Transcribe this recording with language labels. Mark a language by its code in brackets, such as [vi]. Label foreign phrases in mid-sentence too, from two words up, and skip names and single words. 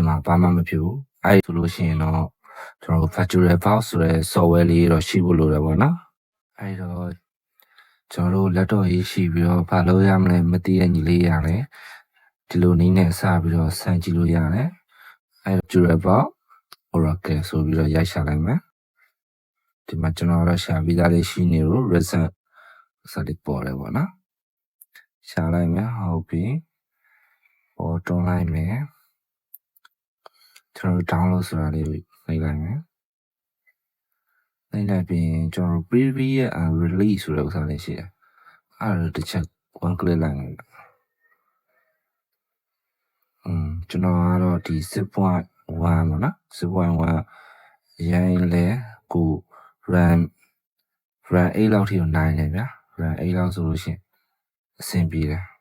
[my] မှာဘာမှမဖြစ်ဘူးအဲ့ဆိုလို့ရှိရင်တော့ကျွန်တော်တို့ [en] virtual box [my] ဆိုတဲ့ software လေးတော့ရှိဖို့လိုတယ်ပေါ့နော်အဲ့တော့ကျွန်တော်တို့ laptop ရေးရှိပြီးတော့ဘာလို့ရမလဲမသိတဲ့ညီလေးရတယ်ဒီလိုနည်းနဲ့စပြီးတော့စမ်းကြည့်လို့ရတယ်အဲ့ virtual box Oracle ဆိုပြီးတော့ရိုက်ရှာလိုက်မယ်ဒီမှာကျွန်တော်တို့ရှာပြီးသားလေးရှိနေလို့ result ဆိုတဲ့ပေါ်တယ်ပေါ့နော်ရှာလိုက်မယ်ဟုတ်ပြီပေါ်တွန်းလိုက်မယ် ကျွန်တော် download ဆိုတာလေးကိုနှိပ်လိုက်မယ်နှိပ်လိုက်ပြီးကျွန်တော် [en] previous and release [my] ဆိုတဲ့ဥစ္စာလေးရှိတယ်အဲ့ဒါတစ်ချက် [en] one click [my] လိုက်မယ် ကျွန်တော်ကတော့ဒီ 6.1 ပေါ့နော် 6.1 ရိုင်းလဲကို RAM 8လောက်ထိကိုနိုင်တယ်ဗျာ RAM 8လောက်ဆိုလို့ရှိရင်အဆင်ပြေတယ်